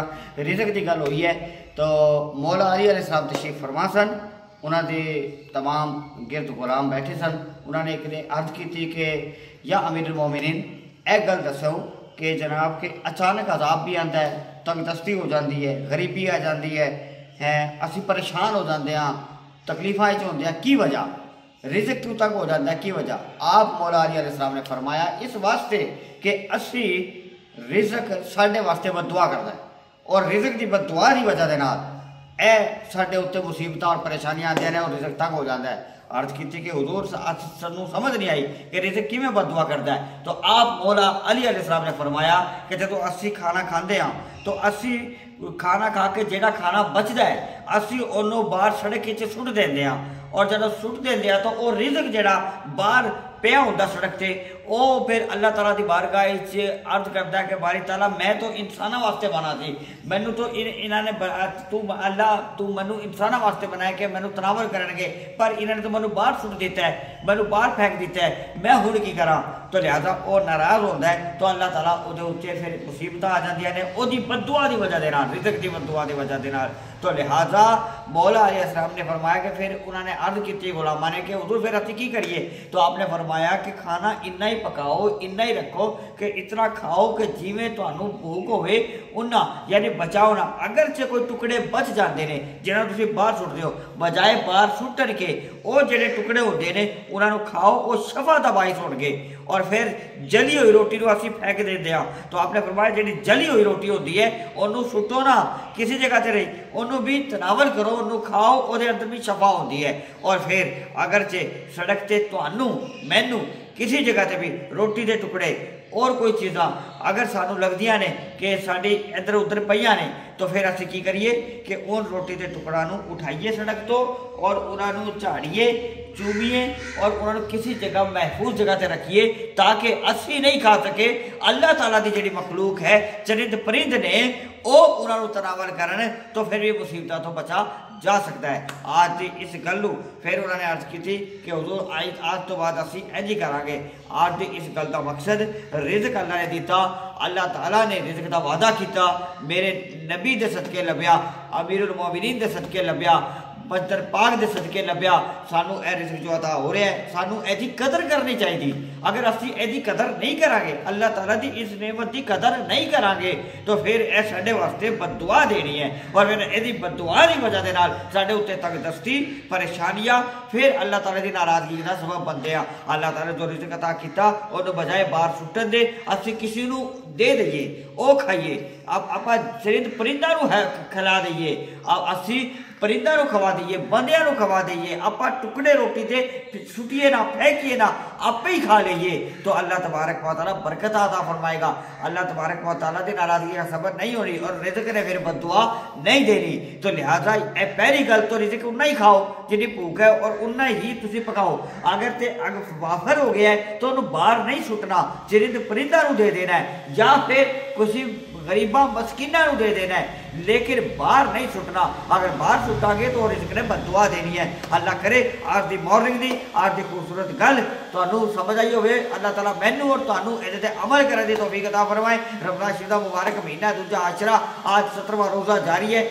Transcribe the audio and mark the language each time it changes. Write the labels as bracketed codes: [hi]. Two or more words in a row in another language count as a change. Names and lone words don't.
[pa] رزق دی گل ہوئی ہے تو مولا علی علیہ السلام تشریف فرما سن، انہاں دے تمام گرد غلام بیٹھے سن، انہاں نے ایک نے [ur] عرض کی تھی کہ [pa] یا امیر المومنین ایک گل دسو کہ جناب کہ [ur] اچانک عذاب بھی آتا ہے، تنگ دستی ہو جاتی ہے، غریبی آ جاتی ہے، [pa] اسی پریشان [ur] ہو جاتے ہیں، [pa] تکلیفاں ہوندے ہیں، کی وجہ [ur] رزق کیوں تک ہو جاتا ہے، [pa] کی وجہ؟ آپ مولا علی علیہ السلام نے فرمایا اس واسطے کہ اسی رزق ساڈے واسطے [ur] بد دعا کرتا ہے، [pa] اور رزق دی بد دعا دی وجہ دے نال اے ساڈے اوتے مصیبتاں اور پریشانیاں آندیاں نے [ur] اور رزق تنگ ہو جاتا ہے۔ عرض کی تھی کہ [pa] حضور سانوں سمجھ نہیں آئی کہ رزق کیویں [ur] بد دعا کرتا ہے، [pa] تو آپ مولا علی علیہ السلام نے فرمایا کہ جدوں اسی کھانا کھاندے ہاں تو اسی کھانا کھا کے جیڑا کھانا بچدا ہے اسی اونوں باہر سڑک وچ سٹ دیندے ہاں، اور جدوں سٹ دیندے ہاں تو وہ رزق جیڑا باہر پیا ہوندا سڑک تے او پھر اللہ تعالیٰ دی بارگاہ وچ عرض کردا ہے کہ باری تعالیٰ میں تو انساناں واسطے بنا سی، مینوں تو انہاں نے تو مینوں انساناں واسطے بنایا کہ مینوں تناور کرن گے، پر انہاں نے تو مینوں باہر سٹ دیتا ہے، مینوں باہر پھینک دیتا ہے، میں ہن کی کراں؟ تو لہذا وہ ناراض ہوندا ہے تو اللہ تعالیٰ او دے اوتے پھر مصیبتاں آ جاندیاں نے او دی بد دعا دی وجہ دے نال، رزق دی بد دعا دی وجہ دے نال۔ تو لہٰذا مولا علیہ السلام نے فرمایا کہ پھر انہوں نے عرض کی غلاماں نے کہ حضور پھر اسی کی کریے؟ تو آپ نے فرمایا کہ کھانا اتنا ہی پکاؤ، اتنا ہی رکھو کہ اتنا کھاؤ کہ جیویں تانوں بھوک ہوئے اُنّا، یعنی بچاؤ نہ، اگرچہ کوئی ٹکڑے بچ جاندے نے جنہاں تسی باہر سٹ دیو، بجائے باہر سٹن کے وہ جڑے ٹکڑے ہوندے نے انہاں نوں کھاؤ، وہ شفا دا باعث ہون گے، اور پھر جلی ہوئی روٹی نوں اسی پھینک دیندے ہاں۔ تو آپ نے فرمایا جڑی جلی ہوئی روٹی ہوندی ہے اونوں سٹو نہ کسی جگہ تے رہی، انہوں بھی تناول کرو، انہوں کھاؤ، وہ دے اندر بھی شفا ہوندی ہے۔ اور پھر اگرچہ سڑک تے تانوں مینوں کسی جگہ تے بھی روٹی دے ٹکڑے اور کوئی چیزاں اگر سانوں لگدیاں نے کہ ساڈی ادھر ادھر پئیاں نے تو پھر اسی کی کریے کہ ان روٹی دے ٹکڑاں نوں اٹھائیے سڑک تو اور انہاں نوں جھاڑیے، چومیے اور انہاں نوں کسی جگہ محفوظ جگہ تے رکھیے تاکہ اسی نہیں کھا سکے، اللہ تعالیٰ دی جڑی مخلوق ہے چرند پرند نے او انہاں نوں تناول کرن تو پھر بھی مصیبتاں تو بچا جا سکتا ہے۔ آج دی اس گلوں پھر انہوں نے عرض کی تھی کہ حضور آج تو بعد اسی اینج کریں گے۔ آج دی اس گل دا مقصد رزق اللہ نے دیتا، اللہ تعالیٰ نے رزق دا وعدہ کیتا، میرے نبی دے صدقے لبیا، امیر المومنین دے صدقے لبیا، بدر پاک دے صدقے لبیا، سانو اے رزق جو عطا ہو رہا ہے سانو اے دی قدر کرنی چاہیے۔ اگر اسی اے دی قدر نہیں کریں گے، اللہ تعالیٰ دی اس نعمت دی قدر نہیں کریں گے تو پھر اے ساڈے واسطے بد دعا دینی ہے، اور پھر اے دی بد دعا دی وجہ دے نال ساڈے اوتے تنگ دستی، پریشانیاں پھر اللہ تعالیٰ دی ناراضگی دا سبب بندے ہیں۔ اللہ تعالیٰ جو رزق عطا کیتا انہوں بجائے باہر سٹن دے اسی کسی نو دے دئیے، او کھائیے، آپ چرند پرندہ نو کھلا دئیے، اسی پرندہ نو کھوا دئیے، بندیاں نو کھوا دئیے، آپ ٹکڑے روٹی تے سٹیے نہ، پھینکیے نہ، آپ ہی کھا لئیے تو اللہ تبارک و تعالیٰ برکت عطا فرمائے گا۔ اللہ تبارک و تعالیٰ دی ناراضگی کا سبب نہیں ہونی اور رزق نے پھر بد دعا نہیں دینی۔ تو لہٰذا اے پہلی گل تو رزق انہا ہی کھاؤ جنہی بھوک ہے اور انہا ہی تسی پکاؤ، اگر وافر ہو گیا ہے تو انہوں باہر نہیں سٹنا، چرند پرندہ نو دے دینا ہے یا پھر کسی غریباں مسکینہ نو دے دینا ہے، لیکن باہر نہیں سٹنا۔ اگر باہر سٹا گے تو رزق نے بد دعا دینی ہے۔ اللہ کرے آج دی مارننگ دی آج دی خوبصورت گل تو تانوں سمجھ آئی ہوئے اللہ تعالیٰ مینوں اور تانوں [ur] یہ عمل کرنے کی توفیق عطا فرمائے۔ رمضان شریف کا مبارک مہینہ دوجا عاشرہ آج 17واں روزہ جاری ہے۔